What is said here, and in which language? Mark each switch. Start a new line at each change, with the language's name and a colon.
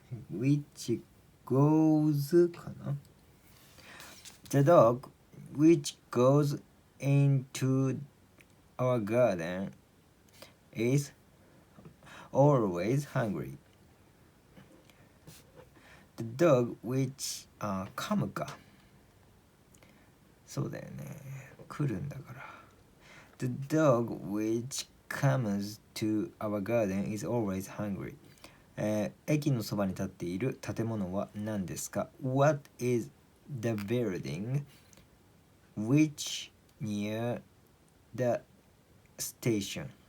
English: which goes
Japanese: かな。
English: The dog which goes into our garden is always hungry. The dog which
Japanese: 噛むか。そうだよね。来るんだから。
English: The dog which comes to our garden is always hungry.
Japanese: 駅のそばに立っている建物は何ですか？
English: What is the building which near the station?